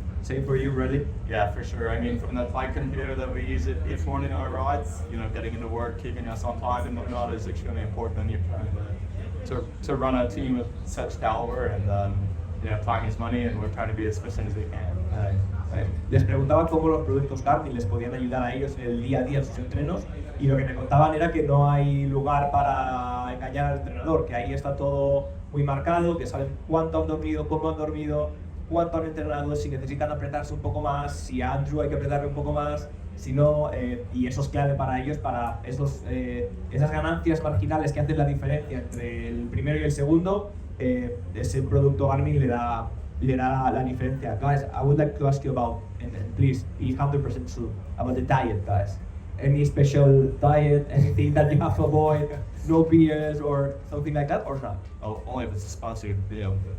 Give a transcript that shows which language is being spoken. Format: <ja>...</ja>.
<en>Same for you, ready? Yeah, for sure. I mean, from the flight computer that we use it each morning on our rides, getting into work, keeping us on time and whatnot is extremely important when you're trying to run a team of such caliber, and time is money, and we're trying to be as efficient as we can.</en> <es>Les preguntaba cómo los productos Garmin les podían ayudar a ellos en el día a día en sus entrenos, y lo que me contaban era que no hay lugar para engañar al entrenador, que ahí está todo muy marcado, que saben cuánto han dormido, cómo han dormido, cuánto han entrenado, si necesitan apretarse un poco más, si a Andrew hay que apretarle un poco más, si no, y eso es clave para ellos, para esas ganancias marginales que hacen la diferencia entre el primero y el segundo. Ese producto Garmin le da la diferencia.</es> <en>Guys, I would like to ask you about, and please be 100% true, about the diet, guys. Any special diet, anything that you have to avoid, no beers or something like that, or not? Oh, only if it's a sponsored video.</en>